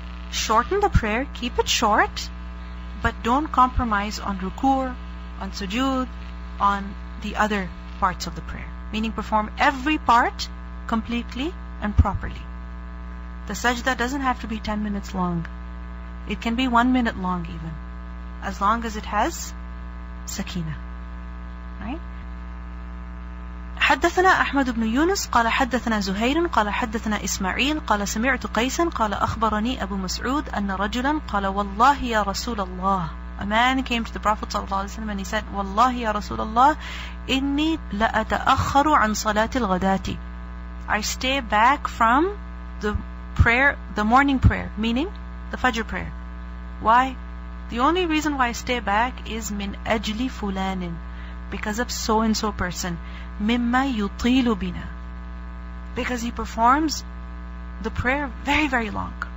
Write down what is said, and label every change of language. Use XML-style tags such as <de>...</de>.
<en>Shorten the prayer, keep it short, but don't compromise on ruku', on sujood, on the other parts of the prayer. Meaning perform every part completely and properly. The sajda doesn't have to be 10 minutes long. It can be 1 minute long even, as long as it has sakina. Right?</en> <ar>حدثنا أحمد بن يونس قال حدثنا زهير قال حدثنا إسماعيل قال سمعت قيسا قال أخبرني أبو مسعود أن رجلا قال والله يا رسول الله.</ar> <en>A man came to the Prophet ﷺ and he said,</en> <ar>والله يا رسول الله إني لأتأخر عن صلاة الغداة.</ar> <en>I stay back from the prayer, the morning prayer, meaning the Fajr prayer. Why? The only reason why I stay back is</en> <ar>min ajli fulanin,</ar> <en>because of so and so person.</en> <ar>Mimma yutilu bina,</ar> <en>because he performs the prayer very, very long.</en>